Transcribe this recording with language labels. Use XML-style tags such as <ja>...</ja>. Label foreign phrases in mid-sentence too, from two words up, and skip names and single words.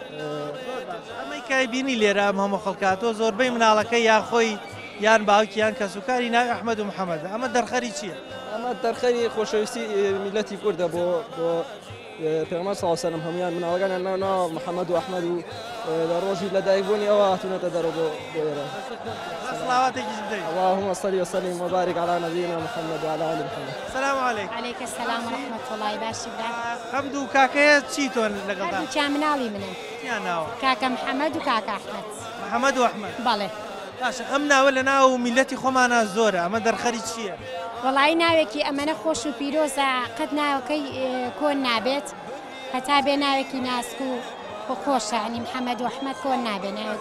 <ckb>ئەمەی کای بینی لێرە ئەم هەموو خەڵکاتەوە زۆربەی مناڵەکەی یان خۆی یان باوکی یان کەسوکاری ناوی ئەحمەد و محەممەدە ئەمە دەرخەری چییە؟ ئەمە دەرخەری خۆشەویستی میلەتی کوردە بۆ پێغەمبەر</ckb> <ar>صلی الله علیه و سلم</ar> <ckb>هەمویان مناڵەکانیان ناو محەممەد و ئەحمەد و لە ڕۆژی لە دایکبوونی ئەوە هاتوونەتە دەرەوە بۆ ئێرە سڵاواتێکیش بدەین</ckb> <ar>اللهم صل وسلم وبارك على نبينا محمد وعلى آل محمد السلام عليكم عليك السلام ورحمة الله</ar> <ckb>باشی برا حەمد و کاکەیە چی تۆن لەگەڵدا؟ هەردووکیان مناڵی منن چیان ناوە؟ کاکە محەممەد و کاکە ئەحمەد محەممەد و ئەحمەد بەڵێ باشە ئەم ناوە لە ناو میلەتی خۆمانە زۆرە ئەمە دەرخەری چییە؟ وەڵی ناوێکی ئەمەنە خۆش و پیرۆزە قەت ناوەکەی کۆن نابێت هەتا بێ ناوێکی ناسک و خۆشە عنی محەممەد و ئەحمەد کۆن نابێ ناوێت</ckb>